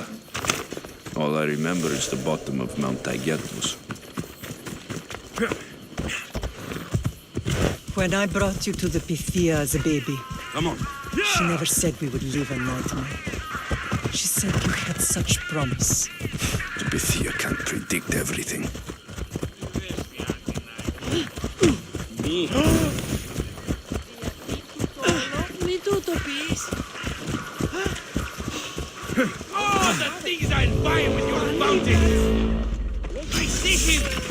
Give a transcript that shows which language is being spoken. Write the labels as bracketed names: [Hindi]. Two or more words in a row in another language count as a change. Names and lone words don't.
[English] All I remember is the bottom of Mount Taygetus. When I brought you to the Pythia as a baby, Come on. she never said we would live a nightmare. She said you had such promise. The Pythia can't predict everything. [Greek] Μην του το πεις. [English] Oh, the things I'll buy with your bounty! I see him!